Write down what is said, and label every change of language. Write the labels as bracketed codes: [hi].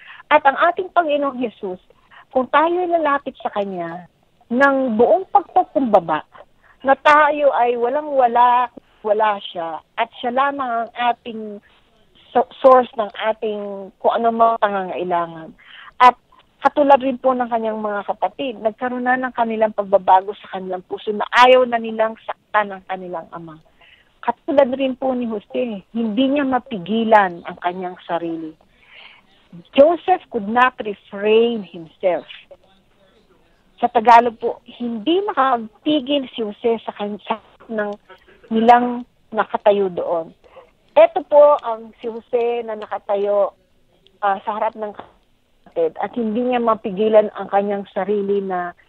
[tl] At ang ating Panginoong Jesus, kung tayo lalapit sa Kanya ng buong pagpakumbaba, na tayo ay wala siya, at siya lamang ang ating source ng ating kung ano mga pangangailangan. At katulad rin po ng kanyang mga kapatid, nagkaroon na ng kanilang pagbabago sa kanilang puso na ayaw na nilang saktan ng kanilang ama. Katulad rin po ni Jose, hindi niya mapigilan ang kanyang sarili. [en] Joseph could not refrain himself. [tl] Sa Tagalog po, hindi makapigil si Jose sa ng nilang nakatayo doon. Ito po ang si Jose na nakatayo sa harap ng kapatid at hindi niya mapigilan ang kanyang sarili na